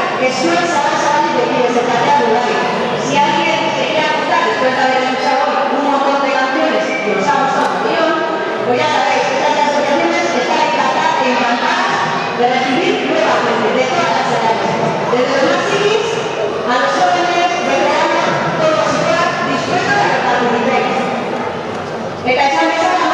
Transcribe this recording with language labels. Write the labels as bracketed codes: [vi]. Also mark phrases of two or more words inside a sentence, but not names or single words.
[eu] zuen zabal-zabalik begirez eta teatro. [es] Si alguien se quiere apuntar después de haber escuchado hoy un montón de canciones que os ha gustado un millón, pues ya sabéis, estas asociaciones están encantadas de recibir nueva gente de todas las edades, desde los más chiquis a los jóvenes, veteranos, todos y todas dispuestos a que participéis. [eu] Eta esan